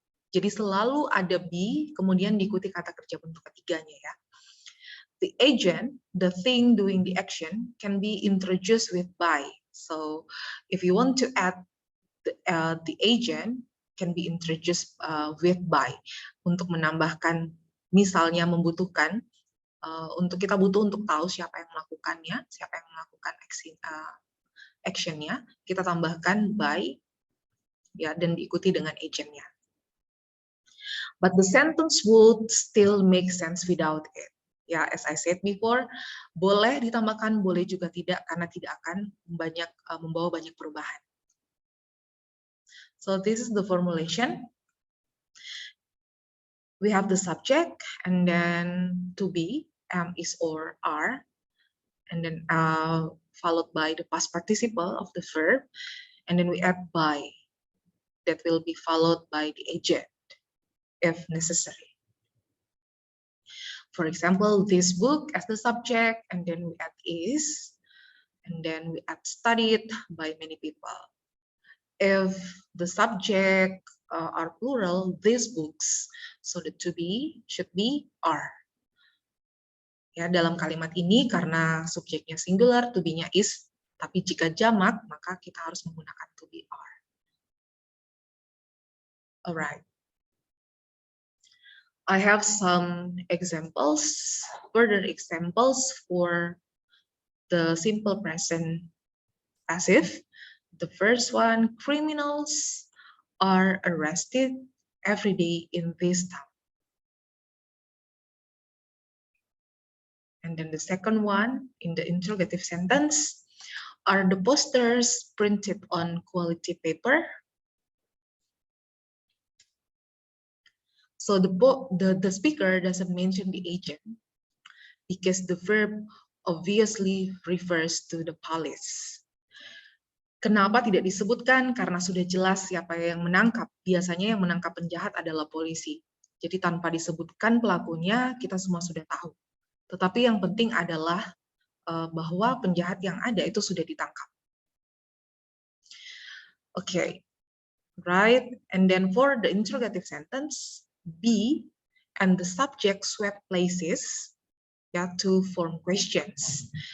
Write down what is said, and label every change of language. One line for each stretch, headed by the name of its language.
Indonesian: Jadi selalu ada be, kemudian diikuti kata kerja bentuk ketiganya ya.
English: The agent, the thing doing the action, can be introduced with by. So if you want to add the agent, can be introduced with by.
Indonesian: Untuk menambahkan, misalnya membutuhkan, untuk kita butuh untuk tahu siapa yang melakukannya, siapa yang melakukan actionnya, kita tambahkan by, ya, dan diikuti dengan agentnya.
English: But the sentence would still make sense without it.
Indonesian: Ya,
English: as I said before,
Indonesian: boleh ditambahkan, boleh juga tidak, karena tidak akan membawa banyak perubahan.
English: So this is the formulation. We have the subject, and then to be, am, is, or, are, and then followed by the past participle of the verb, and then we add by, that will be followed by the agent, if necessary. For example, this book as the subject, and then we add is, and then we add studied by many people. If the subject are plural, these books, so the to be should be are.
Indonesian: Ya, dalam kalimat ini karena subjeknya singular, to be-nya is, tapi jika jamak, maka kita harus menggunakan to be are.
English: Alright. I have some examples, further examples for the simple present passive. The first one, criminals are arrested every day in this town. And then the second one, in the interrogative sentence, are the posters printed on quality paper? So the speaker doesn't mention the agent because the verb obviously refers to the police.
Indonesian: Kenapa tidak disebutkan? Karena sudah jelas siapa yang menangkap. Biasanya yang menangkap penjahat adalah polisi. Jadi tanpa disebutkan pelakunya, kita semua sudah tahu. Tetapi yang penting adalah bahwa penjahat yang ada itu sudah ditangkap.
English: Okay, right. And then for the interrogative sentence, be and the subject swap places, ya, to form questions.